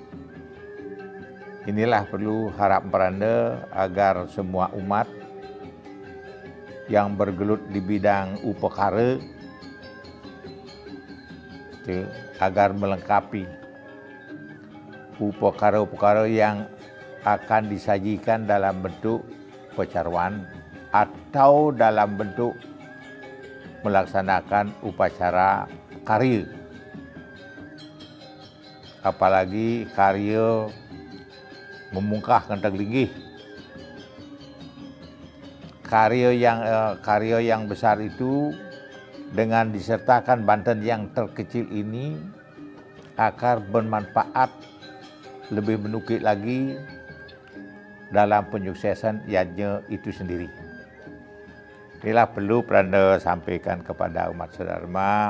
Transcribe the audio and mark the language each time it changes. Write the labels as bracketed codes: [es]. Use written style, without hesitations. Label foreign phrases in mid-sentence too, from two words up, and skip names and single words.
[id] Inilah perlu harap Pranda agar semua umat yang bergelut di bidang upakara agar melengkapi upakara-upakara yang akan disajikan dalam bentuk pecarwan atau dalam bentuk melaksanakan upacara karya. Apalagi karya memungkah kentang linggih. Karya yang besar itu dengan disertakan Banten yang terkecil ini akan bermanfaat lebih menukik lagi dalam penyuksesan yadnya itu sendiri. Inilah perlu Pranda sampaikan kepada umat sedharma.